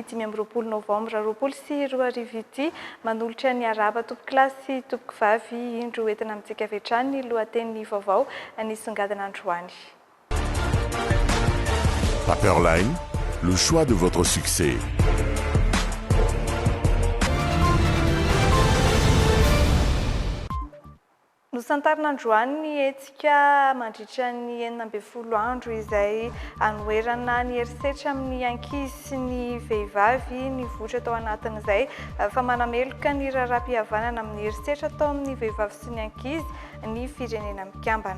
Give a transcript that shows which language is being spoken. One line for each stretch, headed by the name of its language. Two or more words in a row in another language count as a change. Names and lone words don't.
Malagasy: 5 novambra 2024 ity manolotra ny araba tompoko lasy tompoko vavy indro entina amintsika avy hatrany ny lohateny vaovao nisongadina androany.
French: Paperline, le choix de votre succès.
Malagasy: Nosantarina androany ny hetsika mandritra ny 40 andro izay anoherana ny herisetra amin'ny ankizy sy ny vehivavy ny votra tao anatin'izay fa manameloka ny raharaham-pihavanana amin'ny herisetra tao amin'ny vehivavy sy ny ankizy ny firenena mikambana.